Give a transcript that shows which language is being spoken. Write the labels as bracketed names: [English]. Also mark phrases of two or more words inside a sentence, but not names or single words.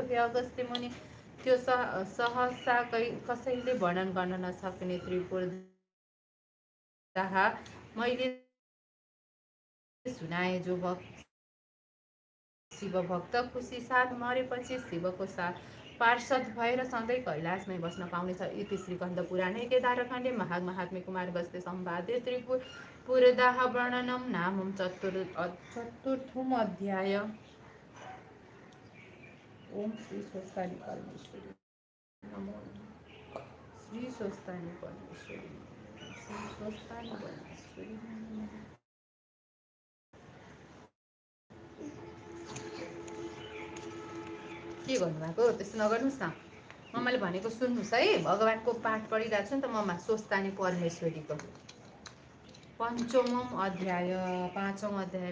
[Nepali] हे अगस्त्य मुनि, त्यो सहसा कसैले वर्णन गर्न नसक्ने त्रिपुर दाह मैले सुनाए। जो शिव भक्त खुसी साथ मरेपछि शिवको साथ पार्षद भएर सधैँ कैलाशमै बस्न पाउनेछ। [Sanskrit] इति श्रीकन्द पुराणे केदारखण्डे महात्म्य कुमारगस्त्य संवादे त्रिपुरदाह वर्णनम नामं चतुर्थम अध्याय। ओम श्री स्वस्तानि परमेश्वरी नमो। श्री स्वस्तानि परमेश्वरी, श्री स्वस्तानि परमेश्वरी। [Nepali] के गर्नुभएको? त्यस्तो नगर्नुहोस् न, मम्माले भनेको सुन्नुहोस् है। भगवानको पाठ पढिरहेको छु नि त मम्मा, स्वस्तानि परमेश्वरीको 5औं अध्याय।